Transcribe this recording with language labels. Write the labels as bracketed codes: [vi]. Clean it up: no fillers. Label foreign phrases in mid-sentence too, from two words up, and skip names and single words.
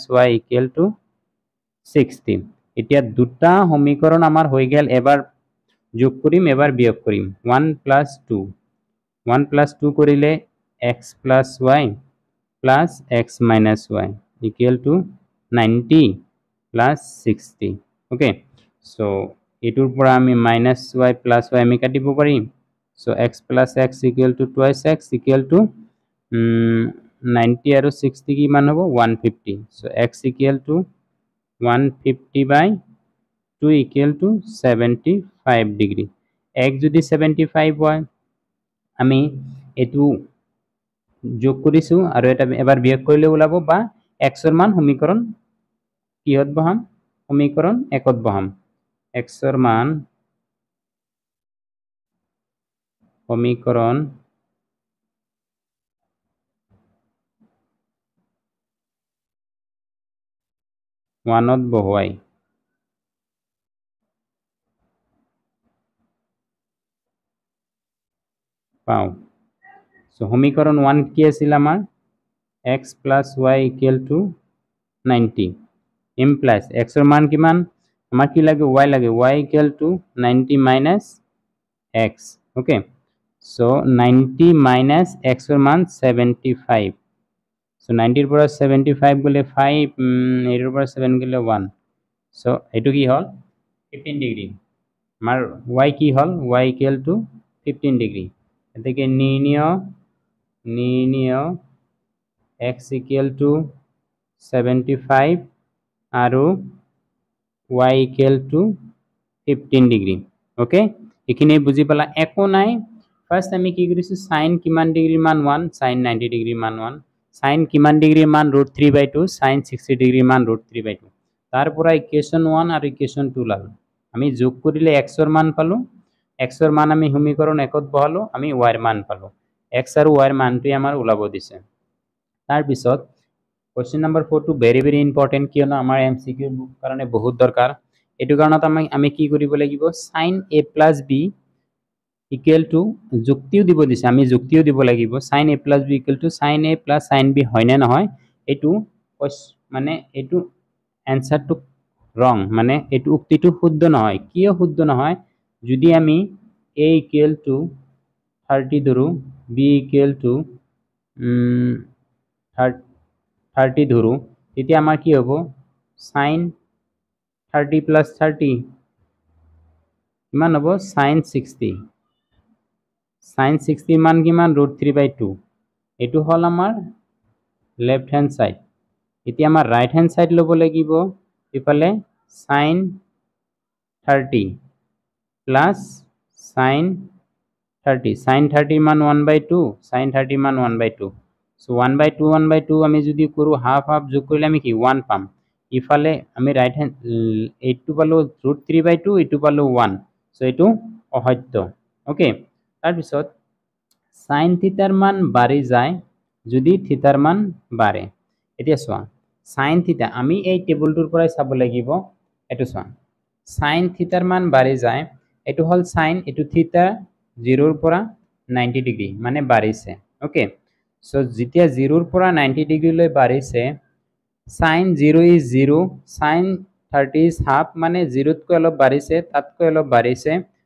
[en] y equal to 60 [as] এতিয়া দুটা সমীকৰণ আমাৰ হৈ গেল এবাৰ যোগ কৰিম এবাৰ বিয়োগ কৰিম [en] 1 plus 2 1 plus 2 [as] কৰিলে [en] x plus y plus x minus y equal to 90 plus 60 okay so [as] এটোৰ পৰা আমি [en] minus y plus y [as] আমি কাটিব পাৰিম [en] so x plus x equal to twice x equal to [as] 90 আৰু 60 কি মান হ'ব 150 [en] so x equal to [as] 150/2 [en] equal to 75 degree [as] x যদি 75 হয় আমি এটো যোগ কৰিছো আৰু এটা এবাৰ বিয়োগ কৰিলে ওলাব বা x ৰ মান সমীকৰণ কিহত বহাম সমীকৰণ 1 ত বহাম x ৰ মান সমীকৰণ 1 ত বহুৱাই পাও সো সমীকৰণ 1 কি আছিল আমাৰ [en] x plus y equal to 90 [as] implies x ৰ মান কিমান আমাৰ কি লাগে y লাগে [en] y equal to 90 minus x [as] okay so 90 minus x ৰ মান 75 so 90 ৰ পৰা 75 গলে 5 এৰ পৰা 7 গলে 1 so এটো কি হল 15 ডিগ্ৰী আমাৰ y কি হল [en] y equal to 15 [as] ডিগ্ৰী এতেকে নিৰ্ণয় [en] x equal to 75 [as] আৰু [en] y equal to 15 [as] ডিগ্ৰী ওকে এখিনি বুজি পালা একো নাই ফার্স্ট আমি কি কৰিছো sin কিমান ডিগ্ৰীৰ মান 1 sin 90 ডিগ্ৰীৰ মান 1 sin কিমান ডিগ্ৰীৰ মান √3/2 sin 60 ডিগ্ৰীৰ মান √3/2 তাৰ পৰা ইকুৱেশন 1 আৰু ইকুৱেশন 2 লালো আমি যোগ কৰিলে x ৰ মান পালো x ৰ মান আমি সমীকৰণ 1 ত বহালো আমি y ৰ মান পালো x আৰু y ৰ মানটো আমাৰ ওলাব দিছে তাৰ পিছত [en] question number [as] 4 টো very important কিয়নো আমাৰ MCQ কাৰণে বহুত দৰকাৰ এটো কাৰণত আমি কি কৰিব লাগিব [en] sin a plus b equal to [as] যুক্তিও দিব দিছে আমি যুক্তিও দিব লাগিব [en] sin a plus b equal to sin a plus sin b [as] হয় না নহয় এটো মানে এটো [en] answer wrong [as] মানে এটো উক্তিটো শুদ্ধ নহয় কিয় শুদ্ধ নহয় যদি আমি [en] a equal to [as] 30 ধৰো [en] b equal to [as] 30 ধৰো তেতিয়া আমাৰ কি হ'ব [en] sin 30 plus 30 [as] কিমান হ'ব [en] sin 60 sin 60 [as] মান কিমান √3/2 এটো হল আমাৰ [en] left hand side [as] এতিয়া আমাৰ [en] right hand side [as] লব লাগিব ইফালে sin [en] 30 plus sin 30 sin 30 [as] মান 1/2 [en] sin 30 [as] মান 1/2 [en] so 1/2 [as] আমি যদি কৰো [en] half half [as] যোগ কৰিলে আমি কি 1 পাম ইফালে আমি [en] right hand [as] এইটো পালো √3/2 এইটো পালো 1 so এইটো অসত্য ওকে তাৰ পিছত sin থিটাৰ মান বাঢ়ি যায় যদি থিটাৰ মান বাঢ়ে এতিয়া চোৱা sin থিটা আমি এই টেবুলটোৰ পৰাই চাব লাগিব এটো চোৱা sin থিটাৰ মান বাঢ়ি যায় এটো হল sin এটো থিটা 0 ৰ পৰা 90 ডিগ্ৰী মানে বাঢ়িছে ওকে সো যেতিয়া 0 ৰ পৰা 90 ডিগ্ৰী লৈ বাঢ়িছে [en] sin 0 is 0 sin 30 is half [as] মানে 0 তকৈ অলপ বাঢ়িছে তাতকৈ অলপ বাঢ়িছে